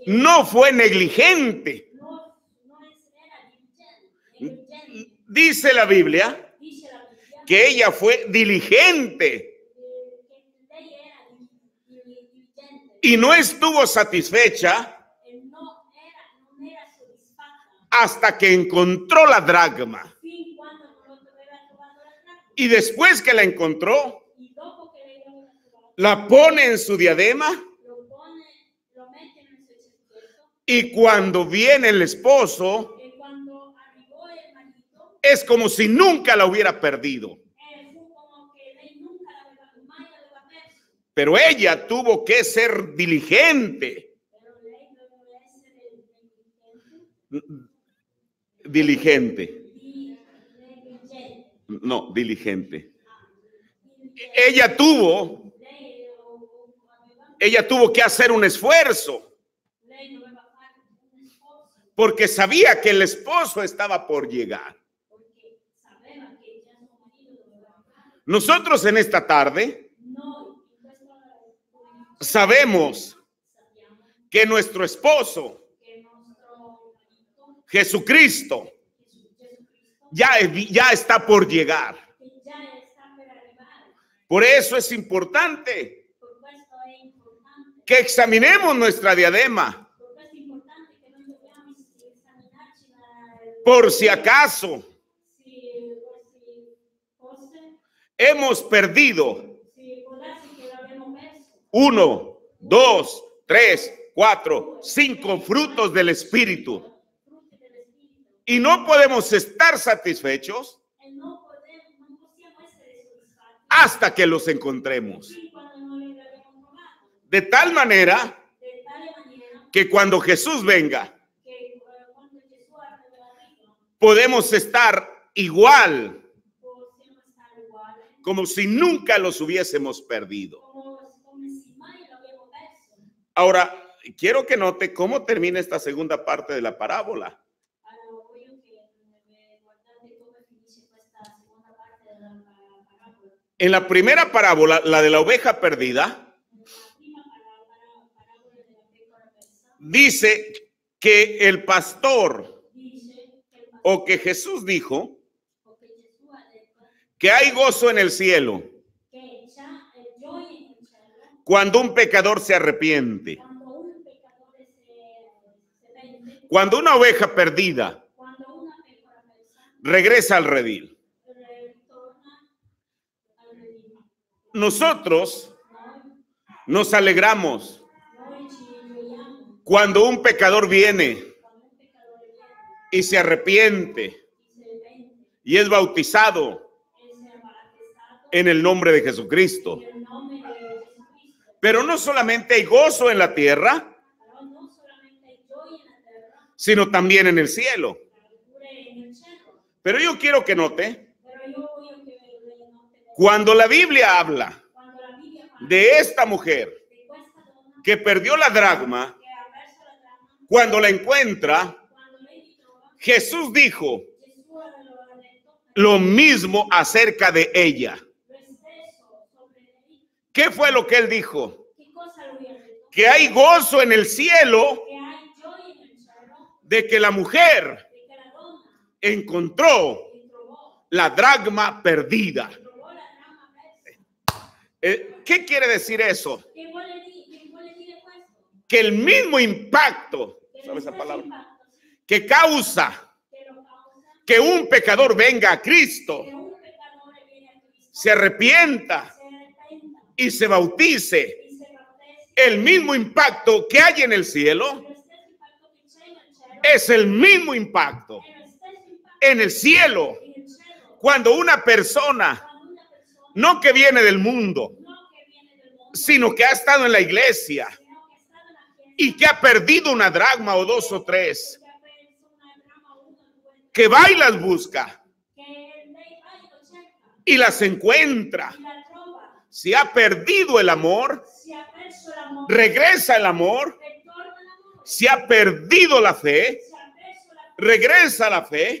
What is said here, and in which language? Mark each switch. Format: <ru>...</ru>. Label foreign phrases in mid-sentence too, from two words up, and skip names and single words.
<es>no fue negligente. no era diligente. Dice la Biblia</es> <it>Dice la Bibbia</it> <es>que ella fue diligente</es> <it>che lei era diligente</it> <es>y no estuvo satisfecha</es> <it>e non era soddisfatta</it> <es>hasta que encontró la dracma.</es> <it>fin quando non lo aveva trovato la dracma.</it> <es>Y después que la encontró,</es> <it>Y dopo che lei lo aveva trovato,</it> <es>la pone en su diadema,</es> <it>lo mette nel suo cerchietto,</it> <es>y cuando viene el esposo,</es> <it>e quando arrivò il marito</it> <es>es como si nunca la hubiera perdido.</es> <it>fu come che lei nunca mai l'aveva perso.</it> <es>Pero ella tuvo que ser diligente.</es> <it>Però lei doveva essere</it> <es>Diligente.</es> <it>negligente.</it> <es>No, diligente.</es> <it>Lei</it> <es>Ella tuvo que hacer un esfuerzo</es> <it>doveva fare un sforzo</it> <es>porque sabía que el esposo estaba por llegar.</es> <it>perché sapeva che già suo marito doveva arrivare.</it> <es>Nosotros en esta tarde</es> <it>Noi in questo pomeriggio</it> <es>sabemos</es> <it>sappiamo</it> <es>que nuestro esposo,</es> <it>che il nostro marito,</it> <es>Jesucristo,</es> <it>Jesucristo,</it> <es>ya está por llegar.</es> <it>che già sta per arrivare.</it> <es>Por eso es importante</es> <it>Per questo è importante,</it> <es>que examinemos nuestra diadema,</es> <it>per questo è importante che noi dobbiamo esaminarci</it> <es>por si acaso</es> <it>se fosse,</it> <es>hemos perdido</es> <it>se può darsi che l'abbiamo perso</it> <es>1, 2, 3, 4, 5 frutos del Espíritu</es> <it>frutti dell'Espirito</it> <es>y no podemos estar satisfechos</es> <it>e non possiamo essere soddisfatti</it> <es>hasta que los encontremos.</es> <it>fin quando noi li abbiamo trovato.</it> <es>De tal manera</es> <it>De tale maniera</it> <es>que cuando Jesús venga,</es> <it>che quando Gesù arriva,</it> <es>podemos estar igual</es> <it>possiamo stare uguali,</it> <es>como si nunca los hubiésemos perdido.</es> <it>come se mai l'abbiamo perso.</it> <es>Ahora, quiero que note cómo termina esta segunda parte de la parábola.</es> <it>Allora, voglio che guardate come finisce questa seconda parte della parabola.</it> <es>En la primera parábola, la de la oveja perdida,</es> <it>Nella prima parabola della pecora persa,</it> <es>dice que el pastor</es> <it>dice che</it> <es>o que Jesús dijo</es> <it>o che Gesù ha detto</it> <es>que hay gozo en el cielo</es> <it>che c'è gioia in cielo</it> <es>cuando un pecador se arrepiente,</es> <it>quando un peccatore se pente,</it> <es>cuando una oveja perdida</es> <it>quando una pecora persa</it> <es>regresa al redil.</es> <it>ritorna al redil.</it> <es>Nosotros nos alegramos</es> <it>Noi ci gioiamo</it> <es>cuando un pecador viene</es> <it>quando un peccatore viene</it> <es>y se arrepiente</es> <it>e se pente</it> <es>y es bautizado</es> <it>e si è battezzato</it> <es>en el nombre de Jesucristo.</es> <it>nel nome di Gesù Cristo.</it> <es>Pero no solamente hay gozo en la tierra,</es> <it>Però non solamente hay gioia nella terra,</it> <es>sino también en el cielo.</es> <it>ma pure nel cielo.</it> <es>Pero yo quiero que note,</es> <it>Però io voglio che lei note</it> <es>cuando la Biblia habla</es> <it>quando la Bibbia parla</it> <es>de esta mujer</es> <it>di questa donna</it> <es>que perdió la dracma,</es> <it>che ha perso la dracma,</it> <es>cuando la encuentra,</es> <it>quando lei li trova,</it> <es>Jesús dijo</es> <it>Gesù aveva detto</it> <es>lo mismo acerca de ella.</es> <it>lo stesso sopra lei.</it> <es>¿Qué fue lo que él dijo?</es> <it>Che cosa lui ha detto?</it> <es>Que hay gozo en el cielo</es> <it>Che hai gioia nel cielo,</it> <es>de que la mujer</es> <it>perché la donna</it> <es>encontró</es> <it>ritrovò</it> <es>la dracma perdida.</es> <it>la dracma persa.</it> <es>¿Qué quiere decir eso?</es> <it>Che vuole dire questo?</it> <es>Que el mismo impacto,</es> <it>Che</it> <es>¿sabe</es> <it>lo</it> <es>esa</es> <it>stesso</it> <es>palabra?</es> <it>impatto, sì,</it> <es>Que causa</es> <it>che lo causa</it> <es>que un pecador venga a Cristo,</es> <it>che un peccatore viene a Cristo,</it> <es>se arrepienta</es> <it>se arrepenta</it> <es>y se bautice,</es> <it>y se battezza,</it> <es>el mismo impacto que hay en el cielo</es> <it>lo stesso impatto che c'è nel cielo</it> <es>es el mismo impacto</es> <it>è lo stesso impatto</it> <es>en el cielo.</es> <it>nel cielo</it> <es>Cuando una persona,</es> <it>quando una persona</it> <es>no que viene del mundo,</es> <it>non che viene del mondo,</it> <es>sino que ha estado en la iglesia,</es> <it>sino che sta nella chiesa</it> <es>y que ha perdido una dracma o dos o tres, que va y las busca y las encuentra. Si ha perdido el amor, regresa el amor. Si ha perdido la fe, regresa la fe.</es>